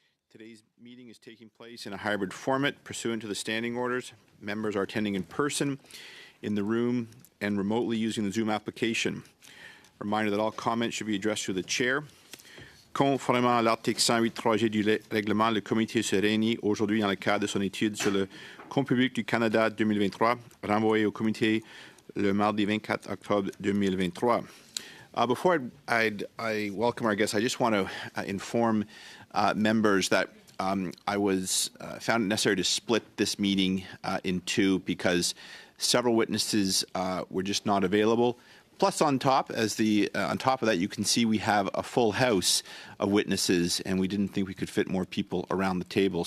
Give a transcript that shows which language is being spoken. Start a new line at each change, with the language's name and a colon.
English: Today's meeting is taking place in a hybrid format pursuant to the standing orders. Members are attending in person, in the room, and remotely using the Zoom application. Reminder that all comments should be addressed to the chair.
French: Conformément à l'article 108.3G du règlement, le comité se réunit aujourd'hui dans le cadre de son étude sur le compte public du Canada 2023, renvoyé au comité le mardi 24 octobre 2023.
English: Before I welcome our guests, I just want to inform members that I found it necessary to split this meeting in two because several witnesses were just not available. Plus, on top of that, you can see we have a full house of witnesses, and we didn't think we could fit more people around the table.